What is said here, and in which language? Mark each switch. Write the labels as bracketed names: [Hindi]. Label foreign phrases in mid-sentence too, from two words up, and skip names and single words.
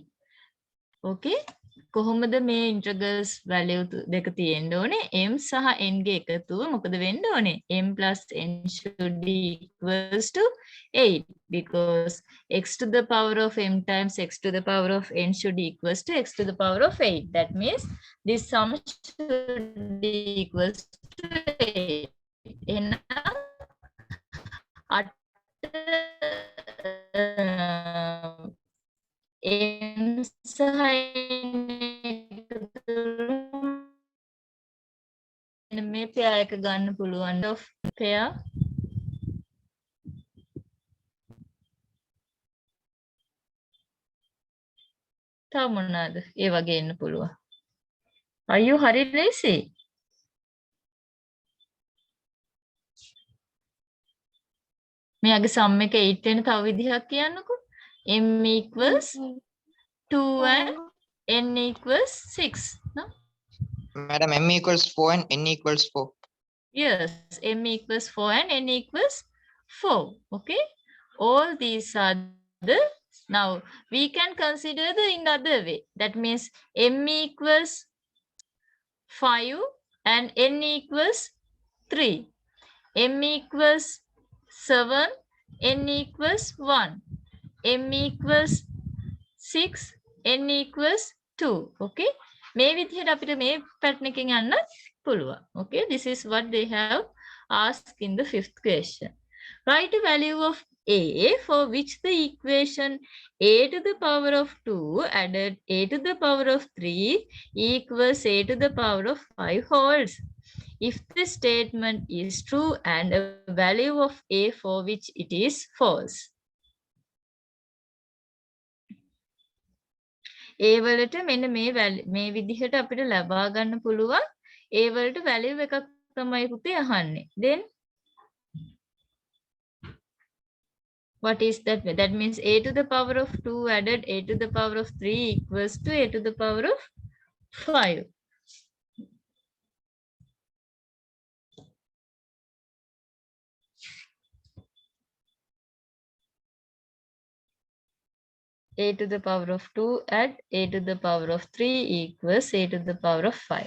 [Sinhala] Okay? කොහොමද මේ [English] integrals value [Sinhala] දෙක තියෙන්න ඕනේ? m සහ n ගේ එකතුව මොකද වෙන්න ඕනේ? [English] m plus n should be equals to 8 because x to the power of m times x to the power of n should be equals to x to the power of 8. That means this sum should be equals to 8. [Sinhala] එහෙනම් m සහ n මේ pair එක ගන්න පුළුවන් [English] of pair [Sinhala] තව මොනවාද ඒ වගේ එන්න පුළුවන් අයියෝ හරි ලේසි මෙයාගේ sum එක 8 වෙන තව විදිහක් කියන්නකෝ [English] m equals 2 and n equals 6 no? Madam, m equals 4 and n equals 4. Yes, m equals 4 and n equals 4. Okay. All these are the, now we can consider the in other way. That means m equals 5 and n equals 3. m equals 7, n equals 1. m equals 6, n equals 2. Okay. [Sinhala] මේ විදිහට අපිට මේ pattern එකෙන් යන්න පුළුවන්. [English] Okay, this is what they have asked in the fifth question. Write a value of a for which the equation a to the power of 2 added a to the power of 3 equals a to the power of 5 holds. If the statement is true and a value of a for which it is false. [Sinhala] ඒ වලට මෙන්න මේ විදිහට අපිට ලබා ගන්න පුළුවන් ඒ වලට වැලියු එකක් තමයි පුතේ අහන්නේ. [English] Then what is that? That means a to the power of 2 added a to the power of 3 equals to a to the power of 5. A to the power of 2 add a to the power of 3 equals a to the power of 5.